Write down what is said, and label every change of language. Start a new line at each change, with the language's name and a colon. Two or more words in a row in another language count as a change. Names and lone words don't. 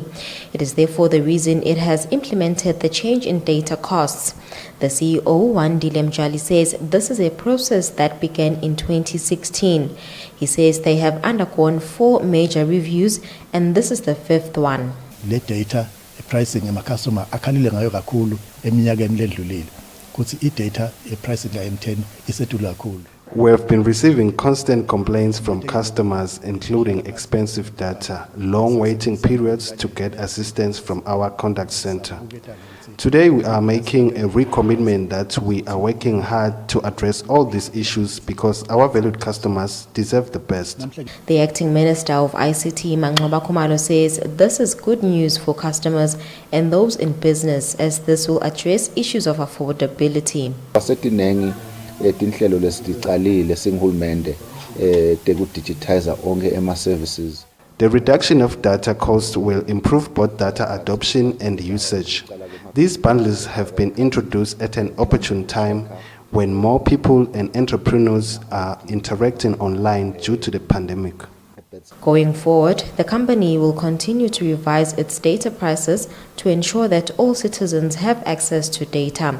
English: It is therefore the reason it has implemented the change in data costs. The CEO, Wandile Mjali, says this is a process that began in 2016. He says they have undergone 4 major reviews and this is the 5th one.
Swati: Le
English: data pricing
Swati: emakasoma akhalile ngayo kakhulu eminyakeni ledlulile. Kuthi I-
English: data pricing
Swati: la M10 isetulu kakhulu.
English: We have been receiving constant complaints from customers, including expensive data, long waiting periods to get assistance from our contact center. Today, we are making a recommitment that we are working hard to address all these issues because our valued customers deserve the best. The acting minister of ICT, Mangoba Kumalo, says this is good news for customers and those in business as this will address issues of affordability.
Swati: Tinhlelo lesicalile singihulumende tekudijitize onke ema-services.
English: The reduction of data costs will improve both data adoption and usage. These bundles have been introduced at an opportune time when more people and entrepreneurs are interacting online due to the pandemic. Going forward, the company will continue to revise its data prices to ensure that all citizens have access to data.